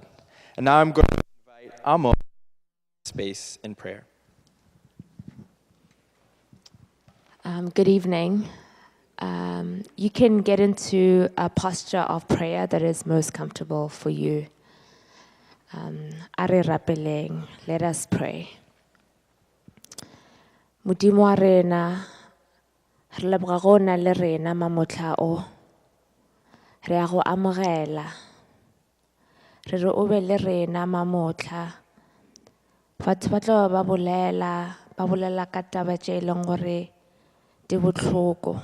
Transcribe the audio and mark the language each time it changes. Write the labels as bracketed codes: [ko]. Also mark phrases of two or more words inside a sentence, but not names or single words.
[en] And now I'm going to invite Amo to space in prayer. Good evening. You can get into a posture of prayer that is most comfortable for you. [tn] Are rapeleng, [en] let us pray. [tn] Modimo wa rena, re leboga go na le rena mamotla o. Re a go amogela. Re re o be le rena mamotla. Batho ba tlo ba bolela ka taba tše e leng gore di botlhoko.